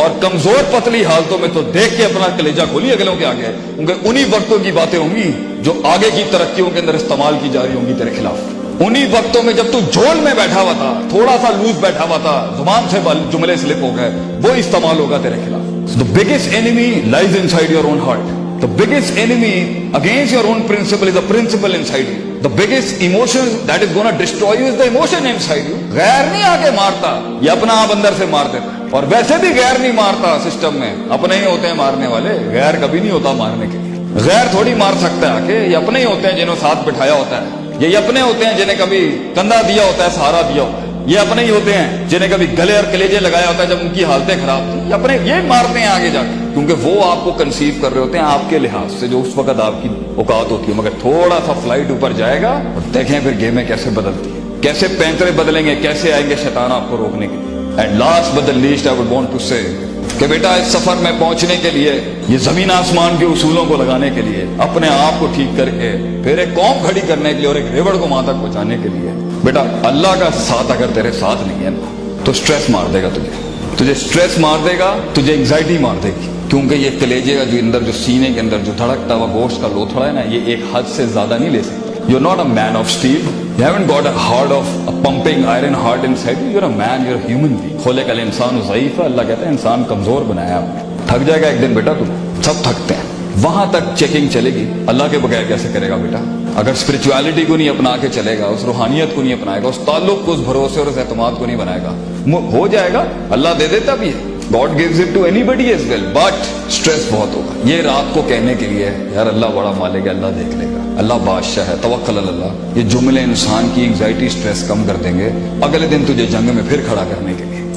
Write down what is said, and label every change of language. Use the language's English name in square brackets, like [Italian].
[Urdu] اور کمزور پتلی حالتوں میں تو دیکھ کے اپنا کلیجہ کھولی اگلوں کے آگے. کیونکہ انہی وقتوں کی باتیں ہوں گی جو آگے کی ترقیوں کے اندر استعمال کی جا رہی ہوں گی تیرے خلاف. انہی وقتوں میں جب تو جھول میں بیٹھا ہوا تھا, تھوڑا سا لوز بیٹھا ہوا تھا, زبان سے جملے سلپ ہو گئے, وہ استعمال ہوگا تیرے خلاف. [English] The biggest enemy lies inside your own heart. The biggest enemy against your own principle is the principle inside you. The biggest emotion that is going to destroy you is the emotion inside you. [Urdu] غیر نہیں آگے مارتا, یہ اپنا آپ اندر سے مار دیتا. اور ویسے بھی غیر نہیں مارتا سسٹم میں, اپنے ہی ہوتے ہیں مارنے والے. غیر کبھی نہیں ہوتا مارنے کے لیے. غیر تھوڑی مار سکتا ہے آکے. یہ اپنے ہی ہوتے ہیں جنہوں ساتھ بٹھایا ہوتا ہے. یہ اپنے ہوتے ہیں جنہیں کبھی کندھا دیا ہوتا ہے, سہارا دیا ہوتا ہے. یہ اپنے ہی ہوتے ہیں جنہیں کبھی گلے اور کلیجے لگایا ہوتا ہے جب ان کی حالتیں خراب تھی. یہ اپنے یہ مارتے ہیں آگے جا کے, کیونکہ وہ آپ کو کنسیو کر رہے ہوتے ہیں آپ کے لحاظ سے جو اس وقت آپ کی اوقات ہوتی ہے. مگر تھوڑا سا فلائٹ اوپر جائے گا اور دیکھیں پھر گیمیں کیسے بدلتی ہیں, کیسے پینترے بدلیں گے, کیسے آئیں گے شیطان آپ کو روکنے کے لیے. [English] and last but the least I would want to say [Urdu] کہ بیٹا اس سفر میں پہنچنے کے لیے, یہ زمین آسمان کے اصولوں کو لگانے کے لیے, اپنے آپ کو ٹھیک کر کے پھر ایک قوم کھڑی کرنے کے لیے اور ایک ریوڑ کو وہاں تک پہنچانے کے لیے, بیٹا اللہ کا ساتھ اگر تیرے ساتھ نہیں ہے تو سٹریس مار دے گا تجھے سٹریس مار دے گا, تجھے انگزائٹی مار دے گی. کیونکہ یہ کلیجے کا جو اندر جو سینے کے اندر جو دھڑکتا ہوا گوشت کا لوتھڑا ہے نا, یہ ایک حد سے زیادہ نہیں لے سکتا. [English] You're not a man of steel. You haven't got a heart of a pumping iron heart inside you. You're a man, you're a human being. [Arabic] خلق الانسان ضعیف. [Urdu] اللہ کہتا ہے انسان کمزور بنایا آپ نے. تھک جائے گا ایک دن بیٹا, تم سب تھکتے ہیں. وہاں تک چیکنگ چلے گی. اللہ کے بغیر کیسے کرے گا بیٹا؟ اگر اسپرچویلٹی کو نہیں اپنا کے چلے گا, اس روحانیت کو نہیں اپنائے گا, اس تعلق کو, اس بھروسے اور اس اعتماد کو نہیں بنائے گا, ہو جائے گا. اللہ دے دیتا بھی ہے. [English] God gives it to anybody as well, but stress [Urdu] بہت ہوگا. یہ رات کو کہنے کے لیے یار اللہ بڑا مالک ہے, اللہ دیکھ لے گا, اللہ بادشاہ ہے, توکل اللہ. یہ جملے انسان کی انگزائٹی, سٹریس کم کر دیں گے اگلے دن تجھے جنگ میں پھر کھڑا کرنے کے لیے.